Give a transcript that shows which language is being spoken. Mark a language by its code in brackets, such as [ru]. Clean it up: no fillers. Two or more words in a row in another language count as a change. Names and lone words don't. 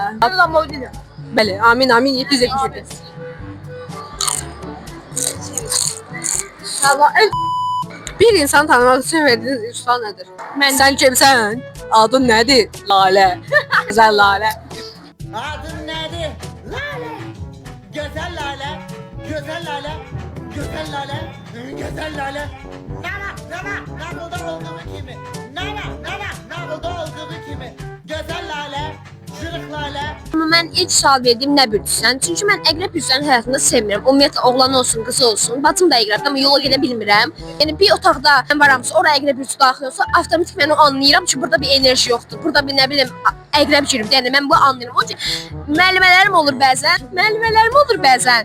[az] Amma o deyil. Bəli, amin 777. Bir insan tanımaq üçün verdiyiniz ilk sual nədir? Sən kimsən? Adın nədir? Lalə. Gözəl Lalə. [tr] Adın nedir? Lale. Güzel lale. Güzel lale. Güzel lale. Güzel lale. [az] Nana. Nakılda olduğu kimi. Nakılda olduğu kimi. [tr] Güzel lale. Jırık lale. [az] mən ilk sual verdiyim nə bilirsən? Çünki mən əqrəb üzvlərinin həyatında sevmirəm. Ümumiyyətlə oğlan olsun, qız olsun. Bacım da əqrəbdir, amma yola gedə bilmirəm. Yəni bir otaqda mən varamsa, ora əqrəb üzvü daxil olsa, avtomatik mən onu anlayıram ki, burada bir enerji yoxdur. Burada bir nə bilim əqrəb girib. Yəni mən bu anlayıram. O ki müəllimələrim olur bəzən.